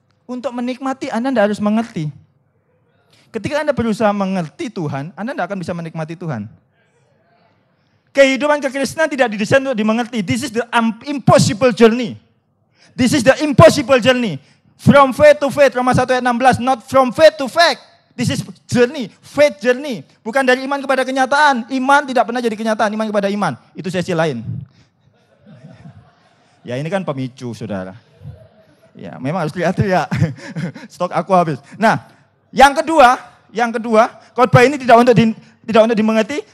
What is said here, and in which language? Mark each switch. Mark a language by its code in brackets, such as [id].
[id] Untuk menikmati Anda enggak harus mengerti. Ketika Anda berusaha mengerti Tuhan, Anda enggak akan bisa menikmati Tuhan. Kehidupan kekristenan tidak didesain untuk dimengerti. [en] This is the impossible journey. This is the impossible journey. From faith to faith, Roma 1 ayat 16. Not from faith to fact. This is journey, faith journey. [id] Bukan dari iman kepada kenyataan. Iman tidak pernah jadi kenyataan, iman kepada iman. Itu sesi lain. Ya ini kan pemicu, saudara. Ya memang harus lihat-lihat. Stok aku habis. Nah, yang kedua, khotbah ini tidak untuk dimengerti.